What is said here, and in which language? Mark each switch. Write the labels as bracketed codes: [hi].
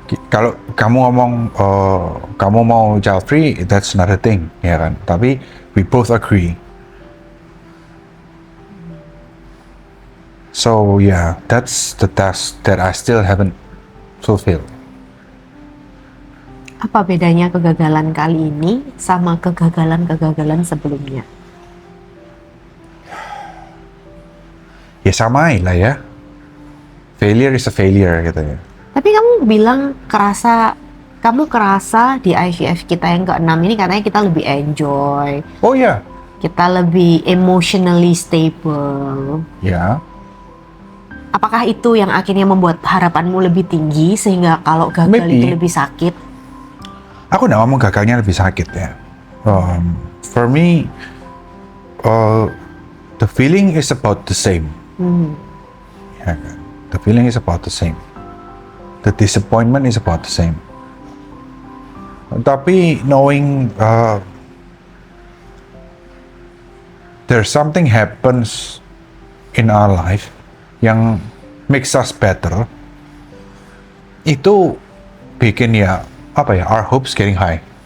[id] Kalau kamu ngomong kamu mau child free, that's another thing, ya kan? [en] Tapi we both agree. So yeah, that's the task that I still haven't fulfilled. [id] Apa bedanya kegagalan kali ini sama kegagalan-kegagalan sebelumnya? Ya sama lah ya. Failure is a failure gitu ya. Tapi kamu bilang kamu kerasa di IVF kita yang ke-6 ini katanya kita lebih enjoy, Oh ya, kita lebih emotionally stable. ya. Apakah itu yang akhirnya membuat harapanmu lebih tinggi sehingga kalau gagal [en] Maybe. [id] itu lebih sakit? Aku nggak ngomong gagalnya lebih sakit ya. [en] For me, the feeling is about the same. Ya kan? The feeling is about the same. The disappointment is about the same. Tapi knowing there's something happens in our life yang makes us better, itu bikin ya apa ya, our hopes getting high.